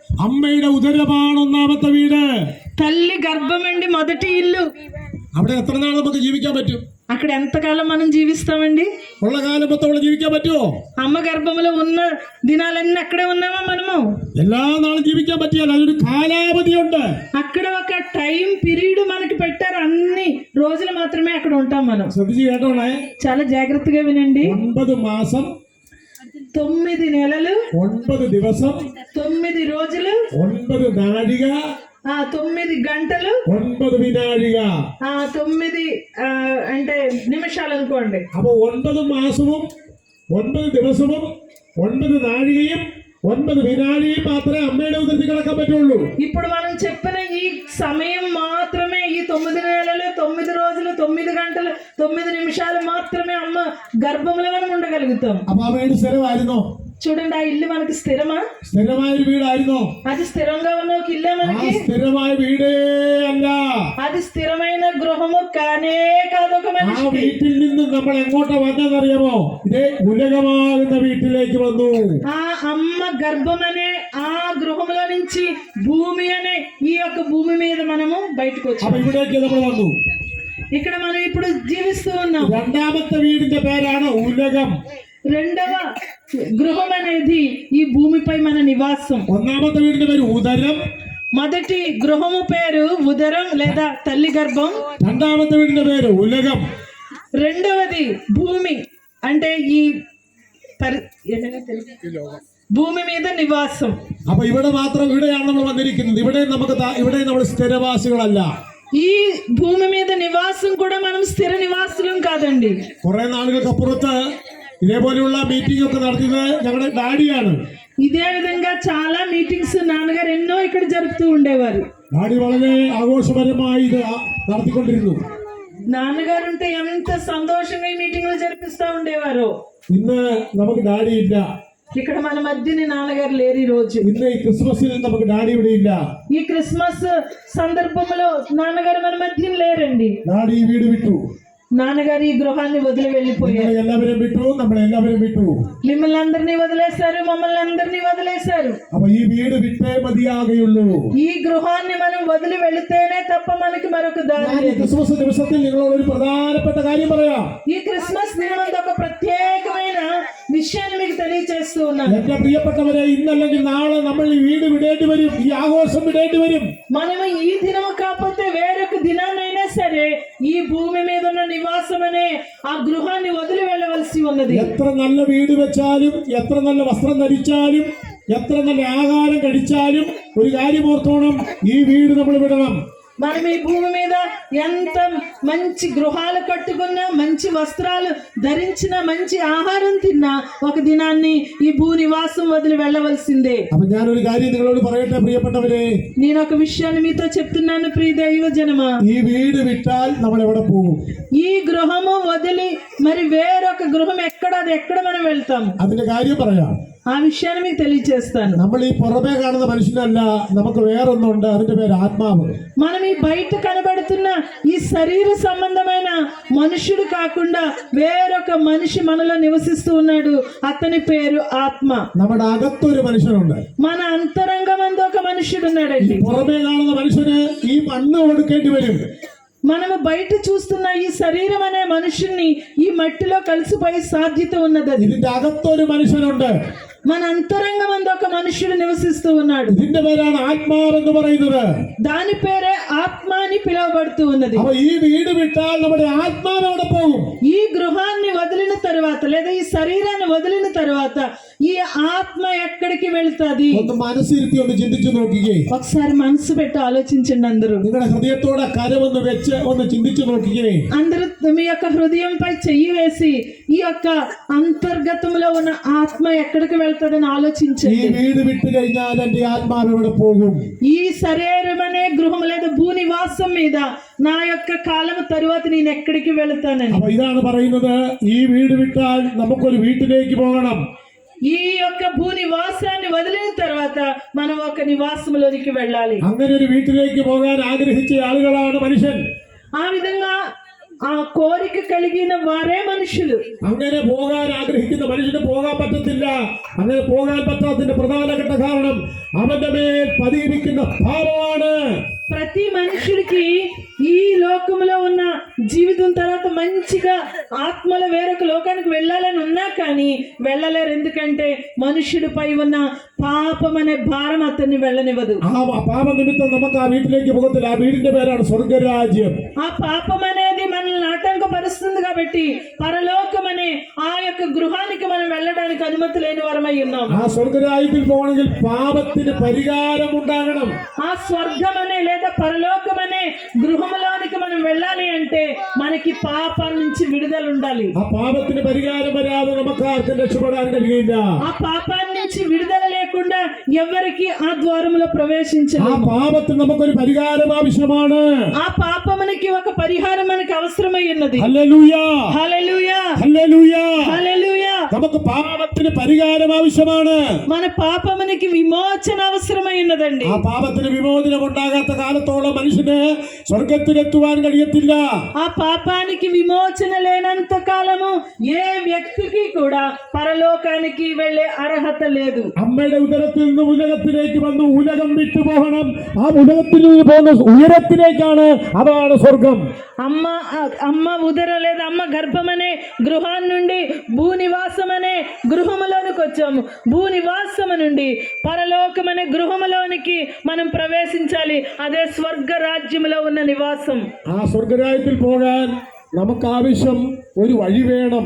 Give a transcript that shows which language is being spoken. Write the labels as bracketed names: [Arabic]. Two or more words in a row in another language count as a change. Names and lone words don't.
[Malayalam] അമ്മയുടെ ഉദരമാണ് ഒന്നാമത്തെ വീട്. [Telugu] తల్లి గర్భం అండి మొదటి ఇల్లు. [Malayalam] അവിടെ എത്ര നാൾ നമുക്ക് ജീവിക്കാൻ പറ്റും? [Telugu] అక్కడ ఎంతకాలం మనం జీవిస్తామండి? [Malayalam] ഉള്ള കാലം മൊത്തം ജീവിക്കാൻ പറ്റുമോ? [Telugu] అమ్మ గర్భంలో ఉన్న దినాలన్నీ అక్కడే ఉన్నామా మనము? [Malayalam] എല്ലാ നാളും ജീവിക്കാൻ പറ്റിയാൽ അതൊരു കാലാവധിയുണ്ട്. [Telugu] అక్కడ ఒక [English] time period [Telugu] మనకి పెట్టారు. అన్ని రోజులు మాత్రమే అక్కడ ఉంటాం మనం. [Malayalam] ശ്രദ്ധിച്ച് കേട്ടോണേ. [Telugu] చాలా జాగ్రత్తగా వినండి. [Malayalam] 9 മാസം [Telugu] 9 నెలలు [Malayalam] 9 ദിവസം [Telugu] 9 రోజులు [Malayalam] 9 നാഴിക [Telugu] 9 గంటలు [Malayalam] 9 വിനാഴിക [Telugu] 9 అంటే నిమిషాలు అనుకోండి. [Malayalam] അപ്പോൾ 9 മാസവും 9 ദിവസവും 9 നാഴികയും 9 വിനാഴികയും മാത്രമേ അമ്മയുടെ ഉദരത്തിൽ കിടക്കാൻ പറ്റുള്ളൂ. [Telugu] ఇప్పుడు మనం చెప్పిన ఈ సమయం మాత్రమే, ఈ 9 నెలలు 9 రోజులు 9 గంటలు 9 నిమిషాలు మాత్రమే అమ్మ గర్భంలో మనం ఉండగలుగుతాం. [Malayalam] അപ്പോൾ ആ വീട് സ്ഥിരമായിരുന്നോ? [Telugu] చూడండి, ఆ ఇల్లు మనకి స్థిరమా? [Malayalam] സ്ഥിരമായ ഒരു വീടായിരുന്നോ? [Telugu] అది స్థిరంగా ఉన్న ఒక ఇల్లే మనకి? [Malayalam] സ്ഥിരമായ വീടേ അല്ല. [Telugu] అది స్థిరమైన గృహము కానే కాదు. ఒక మనిషి [Malayalam] ആ വീട്ടിൽ നിന്ന് നമ്മൾ എങ്ങോട്ടാ വന്നതെന്നറിയാമോ? ഇതേ ഉലകമാകുന്ന വീട്ടിലേക്ക് വന്നു. [Telugu] ఆ అమ్మ గర్భం అనే ఆ గృహంలో నుంచి భూమి అనే ఈ యొక్క భూమి మీద మనము బయటకు వచ్చాము. [Malayalam] അപ്പൊ ഇവിടേക്ക് നമ്മൾ വന്നു. [Telugu] ఇక్కడ మనం ఇప్పుడు జీవిస్తూ ఉన్నాం. [Malayalam] രണ്ടാമത്തെ വീടിന്റെ പേരാണ് ഉലകം. [Telugu] రెండవ గృహం అనేది ఈ భూమిపై మన నివాసం. [Malayalam] ഒന്നാമത്തെ വീടിന്റെ പേര് ഉദരം. [Telugu] మొదటి గృహము పేరు ఉదరం లేదా తల్లి గర్భం. [Malayalam] രണ്ടാമത്തെ വീടിന്റെ പേര് ഉലകം. [Telugu] రెండవది భూమి, అంటే ఈ ഭൂമി మీద నివాసం. [Malayalam] അപ്പൊ ഇവിടെ മാത്രം, ഇവിടെയാണ് നമ്മൾ വന്നിരിക്കുന്നത്. ഇവിടെ നമ്മൾ സ്ഥിരവാസികളല്ല. [Telugu] ఈ భూమి మీద నివాసం కూడా మనం స్థిర నివాసులం కాదండి. [Malayalam] കുറെ നാളുകൾക്കപ്പുറത്ത് ഇതേപോലെയുള്ള മീറ്റിംഗ് ഒക്കെ നടത്തിയത് ഞങ്ങളുടെ ഡാഡിയാണ്. [Telugu] ఇదే విధంగా చాలా మీటింగ్స్ నాన్నగారు ఎన్నో ఇక్కడ జరుపుతూ ఉండేవారు. [Malayalam] ഡാഡി വളരെ ആഘോഷപരമായി ഇത് നടത്തിക്കൊണ്ടിരുന്നു. [Telugu] నాన్నగారు ఉంటే ఎంత సంతోషంగా ఈ మీటింగ్లు జరిపిస్తూ ఉండేవారు. [Malayalam] ഇന്ന് നമുക്ക് ഡാഡി ഇല്ല. [Telugu] ఇక్కడ మన మధ్యని నాన్నగారు లేరు ఈ రోజు. [Malayalam] ഇന്ന് ഈ ക്രിസ്മസിൽ നമുക്ക് ഡാഡി ഇവിടെ ഇല്ല. [Telugu] ఈ క్రిస్మస్ సందర్భంలో నాన్నగారు మన మధ్యన లేరండి. [Malayalam] ഡാഡി ഈ വീട് വിട്ടു. [Telugu] నాన్నగారు ఈ గృహాన్ని వదిలి వెళ్ళిపోయారు. [Malayalam] എല്ലാവരും വിട്ടു, നമ്മളെല്ലാവരും വിട്ടു. [Telugu] మిమ్మల్ని అందరినీ వదిలేశారు, మమ్మల్ని అందరినీ వదిలేశారు. [Malayalam] അപ്പൊ ഈ വീട് വിട്ടേ മതിയാകുള്ളൂ. [Telugu] ఈ గృహాన్ని మనం వదిలి వెళితేనే తప్ప మనకి మరొక దారి లేదు. [Malayalam] ക്രിസ്മസ് ദിവസത്തിൽ നിങ്ങളോട് ഒരു പ്രധാനപ്പെട്ട കാര്യം പറയാം. [Telugu] ఈ క్రిస్మస్ దినం ఒక ప్రత్యేకమైన విషయాన్ని మీకు తెలియజేస్తూ ఉన్నాను. [Malayalam] എന്റെ പ്രിയപ്പെട്ടവരെ, ഇന്നല്ലെങ്കിൽ നാളെ നമ്മൾ ഈ വീട് വിടേണ്ടി വരും, ഈ ആഘോഷം വിടേണ്ടി വരും. [Telugu] మనము ఈ దినం కాకపోతే వేరొక దినాన్నైనా సరే ఈ భూమి మీద ఉన్న నివాసం అనే ఆ గృహాన్ని వదిలి వెళ్ళవలసి ఉన్నది. [Malayalam] എത്ര നല്ല വീട് വെച്ചാലും, എത്ര നല്ല വസ്ത്രം ധരിച്ചാലും, എത്ര നല്ല ആഹാരം കഴിച്ചാലും ഒരു കാര്യം ഓർത്തോണം, ഈ വീട് നമ്മൾ വിടണം. [Telugu] మనం ఈ భూమి మీద ఎంత మంచి గృహాలు కట్టుకున్నా, మంచి వస్త్రాలు ధరించిన, మంచి ఆహారం తిన్నా ఒక దినాన్ని ఈ భూ నివాసం వదిలి వెళ్ళవలసిందే. [Malayalam] അപ്പൊ ഞാനൊരു കാര്യം നിങ്ങളോട് പറയട്ടെ പ്രിയപ്പെട്ടവരെ. [Telugu] నేను ఒక విషయాన్ని మీతో చెప్తున్నాను ప్రియ దైవ జనమా. [Malayalam] ഈ വീട് വിട്ടാൽ നമ്മൾ എവിടെ പോകും? [Telugu] ఈ గృహము వదిలి మరి వేరొక గృహం ఎక్కడ, అది ఎక్కడ మనం వెళ్తాం? [Malayalam] അതിന്റെ കാര്യം പറയാം. [Telugu] ఆ విషయాన్ని మీకు తెలియజేస్తాను. [Malayalam] നമ്മൾ ഈ പുറമേ കാണുന്ന മനുഷ്യനല്ല, നമുക്ക് വേറൊന്നുണ്ട്, അതിന്റെ പേര് ആത്മാവ്. [Telugu] మనం ఈ బయట కనబడుతున్న ఈ శరీర సంబంధమైన మనుషుడు కాకుండా వేరొక మనిషి మనలో నివసిస్తూ ఉన్నాడు. అతని పేరు ఆత్మ. [Malayalam] നമ്മുടെ അകത്തൊരു മനുഷ്യനുണ്ട്. [Telugu] మన అంతరంగమందు ఒక మనుషుడు ఉన్నాడండి. [Malayalam] പുറമേ കാണുന്ന മനുഷ്യന് ഈ മണ്ണ് കൊടുക്കേണ്ടി വരും. [Telugu] మనము బయట చూస్తున్న ఈ శరీరం అనే మనుషుల్ని ఈ మట్టిలో కలిసిపోయే సాధ్యత ఉన్నది. [Malayalam] ഇതിന്റെ അകത്തൊരു മനുഷ്യനുണ്ട്. [Telugu] మన అంతరంగమందు ఒక మనుషుడు నివసిస్తూ ఉన్నాడు. [Malayalam] ഇതിന്റെ പേരാണ് ആത്മാവെന്ന് പറയുന്നത്. [Telugu] దాని పేరే ఆత్మ అని పిలువబడుతూ ఉన్నది. [Malayalam] അപ്പൊ ഈ വീട് വിട്ടാൽ നമ്മുടെ ആത്മാവ് എവിടെ പോകും? [Telugu] ఈ గృహాన్ని వదిలిన తర్వాత లేదా ఈ శరీరాన్ని వదిలిన తర్వాత ఈ ఆత్మ ఎక్కడికి వెళ్తాది? [Malayalam] ഒന്ന് മനസ്സിരുത്തി ഒന്ന് ചിന്തിച്ചു നോക്കിക്കേ. [Telugu] ఒకసారి మనసు పెట్టి ఆలోచించండి అందరూ. [Malayalam] നിങ്ങളുടെ ഹൃദയത്തോടെ കരമൊന്ന് വെച്ച് ഒന്ന് ചിന്തിച്ചു നോക്കിക്കേ. [Telugu] అందరూ మీ యొక్క హృదయంపై చెయ్యి వేసి ఈ యొక్క అంతర్గతంలో ఉన్న ఆత్మ ఎక్కడికి వెళ్తాదని [Malayalam] ഈ [Telugu] ఆలోచించండి. [Malayalam] വീട് വിട്ട് കഴിഞ്ഞാൽ എന്റെ ആത്മാവ് എവിടെ പോകും? [Telugu] ఈ శరీరం అనే గృహం లేదా భూనివాసం మీద నా యొక్క కాలం తరువాత నేను ఎక్కడికి వెళతానని. [Malayalam] അപ്പൊ ഇതാണ് പറയുന്നത്, ഈ വീട് വിട്ടാൽ നമുക്കൊരു വീട്ടിലേക്ക് പോകണം. [Telugu] ఈ యొక్క భూనివాసాన్ని వదిలిన తర్వాత మనం ఒక నివాసంలోనికి వెళ్ళాలి. [Malayalam] അങ്ങനെ ഒരു വീട്ടിലേക്ക് പോകാൻ ആഗ്രഹിച്ച ആളുകളാണ് മനുഷ്യൻ. [Telugu] ఆ విధంగా ఆ కోరిక కలిగిన వారే మనుషులు. [Malayalam] അങ്ങനെ പോകാൻ ആഗ്രഹിക്കുന്ന മനുഷ്യന് പോകാൻ പറ്റത്തില്ല. അങ്ങനെ പോകാൻ പറ്റാത്തതിന്റെ പ്രധാനപ്പെട്ട കാരണം അവന്റെ മേൽ പതിയിരിക്കുന്ന ഭാവമാണ്. [Telugu] ప్రతి మనుషుడికి ఈ లోకంలో ఉన్న జీవితం తర్వాత మంచిగా ఆత్మల వేరొక లోకానికి వెళ్ళాలని ఉన్నా కానీ వెళ్ళలేరు. ఎందుకంటే మనుషుడిపై ఉన్న పాపం అనే భారం అతన్ని వెళ్ళనివ్వదు. [Malayalam] ആ പാപ നിമിത്തം നമുക്ക് ആ വീട്ടിലേക്ക് പോകത്തില്ല. ആ വീടിന്റെ പേരാണ് സ്വർഗരാജ്യം. [Telugu] ఆ పాపం అనేది మనల్ని ఆటంకపరుస్తుంది కాబట్టి పరలోకం అనే ఆ యొక్క గృహానికి మనం వెళ్ళడానికి అనుమతి లేని వారమై ఉన్నాం. [Malayalam] ആ സ്വർഗരാജ്യത്തിൽ പോകണമെങ്കിൽ പാപത്തിന് പരിഹാരം ഉണ്ടാകണം. [Telugu] ఆ స్వర్గం అనే లేదా పరలోకం అనే గృహంలోనికి మనం వెళ్ళాలి అంటే మనకి పాపం నుంచి విడుదల ఉండాలి. [Malayalam] ആ പാപത്തിന് പരിഹാരം വരാതെ നമുക്ക് ആർക്കും രക്ഷപ്പെടാൻ കഴിയില്ല. [Telugu] ఆ పాపాన్ని నుంచి విడుదల లేకుండా ఎవరికి ఆ ద్వారంలో [Malayalam] ആ [Telugu] ప్రవేశించలేము. [Malayalam] പാപത്തിന് നമുക്കൊരു പരിഹാരം ആവശ്യമാണ്. [Telugu] ఆ పాపమునికి ఒక పరిహారం మనకి అవసరమై ఉన్నది. [Malayalam] ഹല്ലേലൂയ, [Telugu] హల్లెలూయా, [Malayalam] ഹല്ലേലൂയ. [Telugu] హల్లెలూయా. [Malayalam] നമുക്ക് പാപത്തിന് പരിഹാരം ആവശ്യമാണ്. [Telugu] మన పాపమునికి విమోచన అవసరమై ఉన్నదండి. [Malayalam] ആ പാപത്തിന് വിമോചനം ഉണ്ടാകാത്ത കാലത്തോളം മനുഷ്യന് സ്വർഗത്തിലെത്തുവാൻ കഴിയത്തില്ല. [Telugu] ఆ పాపానికి విమోచన లేనంత కాలము ఏ వ్యక్తికి కూడా పరలోకానికి వెళ్ళే అర్హత లేదు. [Malayalam] അമ്മയുടെ ഉദരത്തിൽ നിന്ന് ഉലകത്തിലേക്ക് വന്ന് ഉലകം വിട്ടു പോകണം. ആ ഉലകത്തിൽ നിന്ന് പോകുന്ന ഉയരത്തിലേക്കാണ്, അതാണ് സ്വർഗം. [Telugu] అమ్మ ఉదర లేదా అమ్మ గర్భం అనే గృహం నుండి భూనివాసం అనే గృహములోనికి వచ్చాము. భూనివాసము నుండి పరలోకం అనే గృహములోనికి మనం ప్రవేశించాలి. అదే స్వర్గ రాజ్యములో ఉన్న నివాసం. [Malayalam] ആ സ്വർഗരാജ്യത്തിൽ പോകാൻ നമുക്ക് ആവശ്യം ഒരു വഴി വേണം.